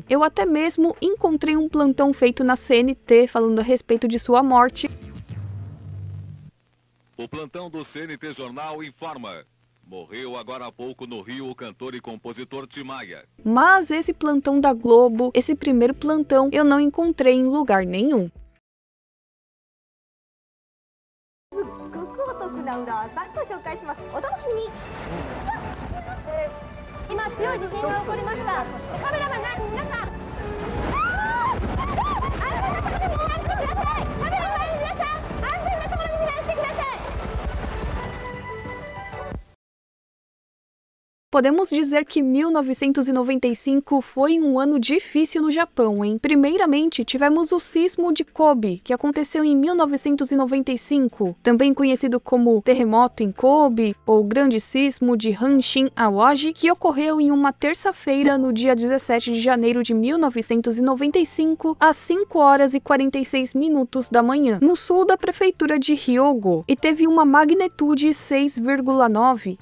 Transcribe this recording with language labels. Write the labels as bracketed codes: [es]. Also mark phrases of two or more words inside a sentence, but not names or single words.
[pt] Eu até mesmo encontrei um plantão feito na CNT falando a respeito de sua morte. O plantão do CNT Jornal informa. Morreu agora há pouco no Rio o cantor e compositor Tim Maia. Mas esse plantão da Globo, esse primeiro plantão, eu não encontrei em lugar nenhum. [ja] 今強い地震が起こりました。カメラマン何皆さん。安全なところに避難してください。カメラマン皆さん、安全なところに避難してください。 [pt] Podemos dizer que 1995 foi um ano difícil no Japão, hein? Primeiramente, tivemos o sismo de Kobe, que aconteceu em 1995, também conhecido como terremoto em Kobe, ou grande sismo de Hanshin Awaji, que ocorreu em uma terça-feira, no dia 17 de janeiro de 1995, às 5 horas e 46 minutos da manhã, no sul da prefeitura de Hyogo, e teve uma magnitude 6,9.